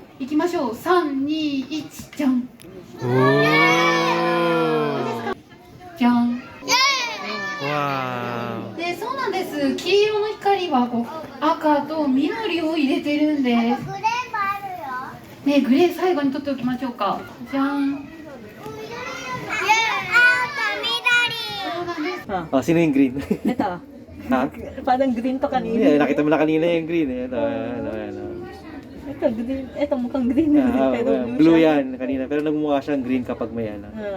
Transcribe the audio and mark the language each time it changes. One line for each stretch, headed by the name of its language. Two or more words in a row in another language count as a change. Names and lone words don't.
Japanese: 行きましょう。3、2、1、じゃん。じゃん。わで、そうなんです。黄色の光はこう赤と緑を入れてるんです。ね、グレー最後に取っておきましょうか。じゃん。
Filipino: Oh, sino yung green? Ito. Ha? Parang green to kanina. Yeah, nakita mo na kanina yung green. Ito. Ito, green. Ito, mukhang green. Pero Blue yan kanina. Pero nagmumukha siyang green kapag may ano.